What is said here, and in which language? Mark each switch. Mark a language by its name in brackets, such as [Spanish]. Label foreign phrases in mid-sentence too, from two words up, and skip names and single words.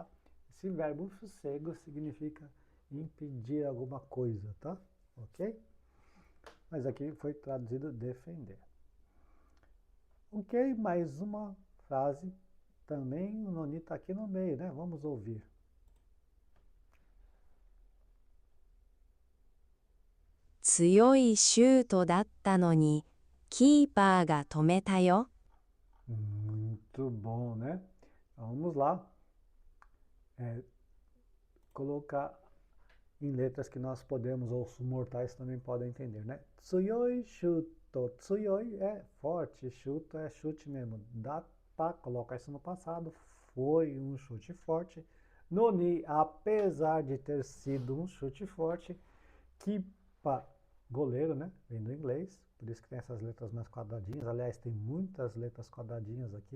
[Portuguese] Esse verbo fusego significa impedir alguma coisa, tá? Ok? Mas aqui foi traduzido defender. Ok, mais uma frase. Também o Noni está aqui no meio, né? Vamos ouvir. [Japanese] 強いシュートだったのに、キーパーが止めたよ。 [Portuguese] Muito bom, né? Vamos lá. Colocar em letras que nós podemos, ou os mortais também podem entender, né? [Japanese] 強いシュート. [Portuguese] Tsuyoi é forte, shuto é chute mesmo. Data, coloca isso no passado, foi um chute forte. Noni, apesar de ter sido um chute forte. Kipa, goleiro, né? Vem do inglês, por isso que tem essas letras mais quadradinhas. Aliás, tem muitas letras quadradinhas aqui.